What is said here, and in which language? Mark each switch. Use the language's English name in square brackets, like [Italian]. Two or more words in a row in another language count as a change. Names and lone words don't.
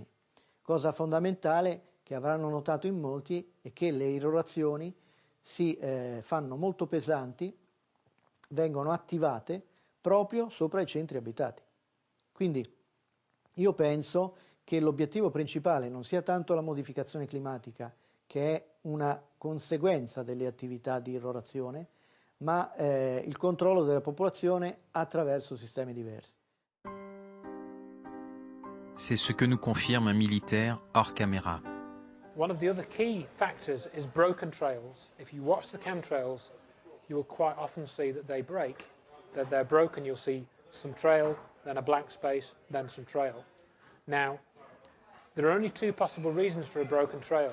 [Italian] Cosa fondamentale che avranno notato in molti è che le irrorazioni si fanno molto pesanti, vengono attivate proprio sopra i centri abitati. Quindi io penso che l'obiettivo principale non sia tanto la modificazione climatica, che è una conseguenza delle attività di irrorazione, ma il controllo della popolazione attraverso sistemi diversi. [French] C'est ce que nous confirme un militaire hors caméra. [English] One of the other key factors is broken trails. If you watch the chemtrails, you will quite often see that they break, that they're broken. You'll see some trail, then a blank space, then some trail. Now, there are only two possible reasons for a broken trail.